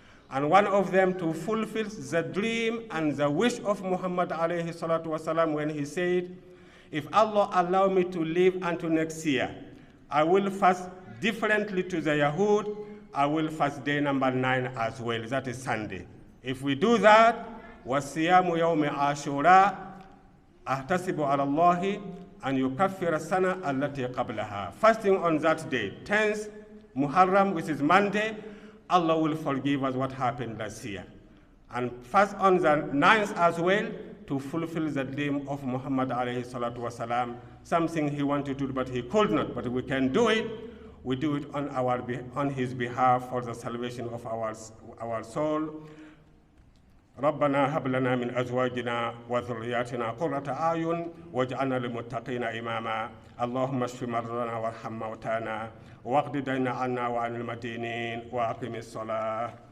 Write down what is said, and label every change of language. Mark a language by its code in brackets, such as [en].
[en] And one of them to fulfill the dream and the wish of Muhammad alayhi salatu wasalam when he said, if Allah allow me to live until next year, I will fast differently to the Yahud. I will fast day number 9 as well. That is Sunday. If we do that, [ar] وَالصِّيَامُ يَوْمِ عَاشُورَا أَحْتَسِبُ عَلَى اللَّهِ أَنْ يُكَفِّرَ السَّنَةَ الَّتِي قَبْلَهَا. [en] Fasting on that day, 10th Muharram, which is Monday, Allah will forgive us what happened last year. And fast on the 9th as well to fulfill the dream of Muhammad alayhi salatu wasalam, something he wanted to do but he could not, but we can do it. We do it on his behalf for the salvation of our soul. [ar] ربنا هب لنا من أزواجنا وذرياتنا قرة أعين واجعلنا للمتقين إماما. اللهم اشف مرضانا وارحم موتانا واقض دين عنا وعن المدينين وأقم الصلاة.